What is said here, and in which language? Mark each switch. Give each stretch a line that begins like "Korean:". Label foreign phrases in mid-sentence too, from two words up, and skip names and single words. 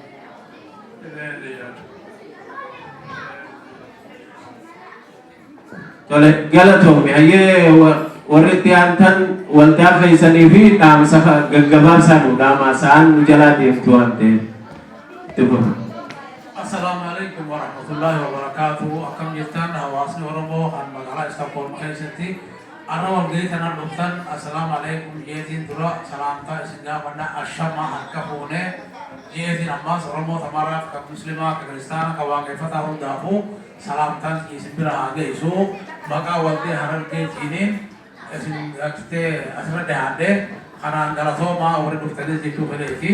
Oromo: Tole galatoomi hayyee warri itti aantan waldaa keessanii fi dhaamsa gaggabaabsaa nu dhaamaa sa'aan nu jalaa deemtu waan ta'eef.
Arabic: السلام عليكم ورحمة الله وبركاته.
Oromo: Akkam jirtan hawaasni Oromoo kan magaalaa Istookholm keessatti arra walgahii kanaan dhuftan
Arabic: السلام عليكم
Oromo: jeetiin dura salaamtaa isin gaafanna ashama harka fuunee jeetiin ammas Oromoo tamaraaf kan muslimaa kan kiristaana kan waaqeffataa hundaafuu salaamtaan isin bira haa geessu maqaa walgahii harargeetiin isin aktee asirra dhiyaadhee kanaan galatoomaa warri dhuftanii jechuu fedheeti.